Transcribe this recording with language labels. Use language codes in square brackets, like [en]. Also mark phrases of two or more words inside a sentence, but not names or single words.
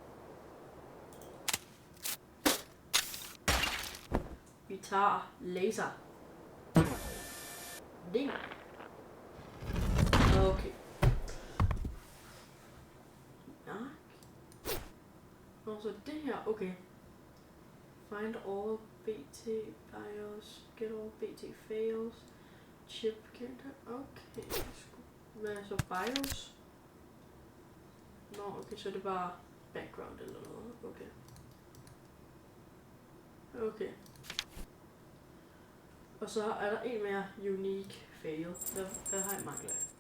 [da] Vi tager laser. Ding. Okay. Ja. Og så det her, okay. [en] Find all BT BIOS, get all BT fails, chip character, okay. [da] Hvad er så BIOS? Nå, okay, så er det bare background eller noget, okay. Okay. Og så er der en mere [en] unique fail, [da] hvad har jeg manglet af?